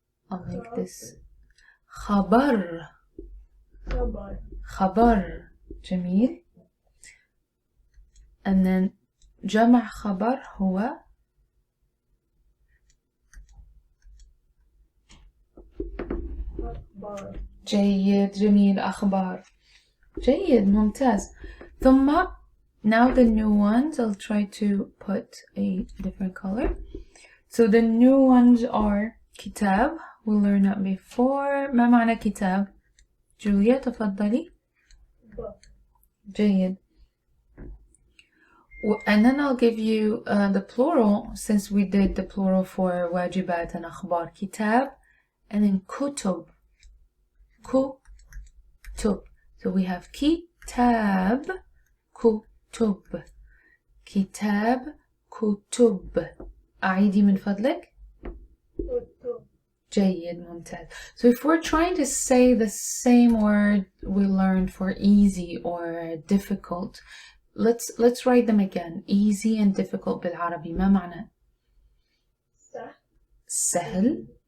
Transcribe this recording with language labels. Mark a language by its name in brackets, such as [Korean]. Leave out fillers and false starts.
[English] I'll make this خبر. [Arabic] خبر. جميل. [English] And then [Arabic] جمع خبر هو أخبار. جيد. جميل. أخبار. جيد. ممتاز. [English] ثم now the new ones, I'll try to put a different color. So the new ones are كتاب. We learned that before. [Arabic] ما معنى كتاب؟ جوليا تفضلي. [English] book. [Arabic] جيد. [English] And then I'll give you the plural, since we did the plural for واجبات and أخبار. كتاب and then كتب. [Arabic] كتب. [English] So we have كتاب, كتب. [Arabic] كتاب, كتب. أعيدي من فضلك. كتب. جيد. ممتاز. [English] So if we're trying to say the same word we learned for easy or difficult, let's write them again. Easy and difficult [Arabic] بالعربي ما معنى؟ سهل.